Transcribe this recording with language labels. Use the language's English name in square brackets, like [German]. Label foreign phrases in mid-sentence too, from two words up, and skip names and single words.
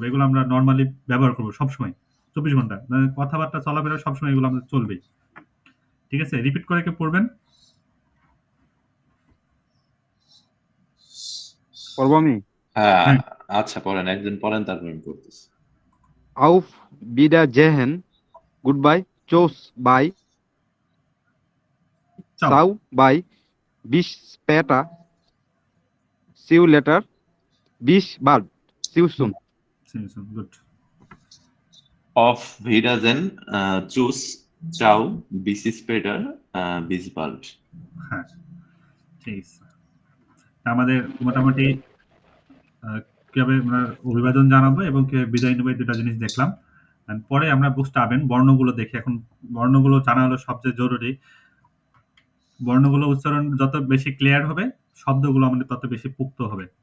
[Bangla] এগুলো আমরা নর্মালি ব্যবহার করবো সবসময়, 24 ঘন্টা, মানে কথাবার্তা চলাফেরা সবসময় এগুলো আমাদের চলবেই। ঠিক আছে, রিপিট করে কেউ পড়বেন? পড়বো আমি? হ্যাঁ, হ্যাঁ। আচ্ছা পড়েন, একজন পড়েন, তারপর আমি পড়তেছি। [German] Auf Wiedersehen, goodbye, tschüss, bye, চাও। ciao, bye, bis später, [English] see you later, [German] bis bald, [English] see you soon. [Bangla] গুড। [German] Auf Wiedersehen, tschüss, ciao, bis später, bis bald. [Bangla] হ্যাঁ, ঠিক আছে। আমাদের মোটামুটি কিভাবে আমরা অভিবাদন জানাবো এবং কিভাবে বিদায় নেবো, এই দুটা জিনিস দেখলাম। And পরে আমরা বুঝতে বর্ণগুলো দেখি। এখন বর্ণগুলো জানা হলো সবচেয়ে জরুরি। বর্ণগুলো উচ্চারণ যত বেশি ক্লিয়ার হবে, শব্দগুলো আমাদের তত বেশি পুক্ত হবে।